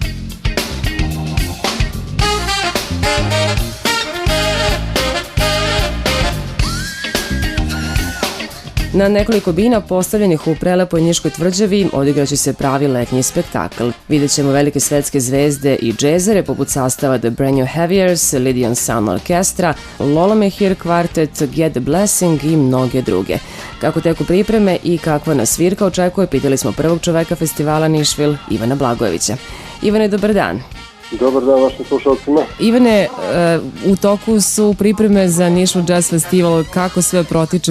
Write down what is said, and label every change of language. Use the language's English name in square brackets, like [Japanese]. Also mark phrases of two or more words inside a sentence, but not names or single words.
[Serbian] Na nekoliko bina postavljenih u prelepoj Niškoj tvrđavi odigraće se pravi letnji spektakl. Vidjet ćemo velike svetske zvezde i džezere poput sastava The Brand New Heaviers, Lydian Sound Orchestra, Lola Mehir Quartet, Get the Blessing i mnoge druge. Kako teku pripreme i kakva nas svirka očekuje, pitali smo prvog čoveka festivala Nišvil, Ivana Blagojevića. Ivane, dobar dan. Dobar dan vašim slušalcima. Ivane, u toku su pripreme za Nišvil Jazz Festival. Kako sve protiče?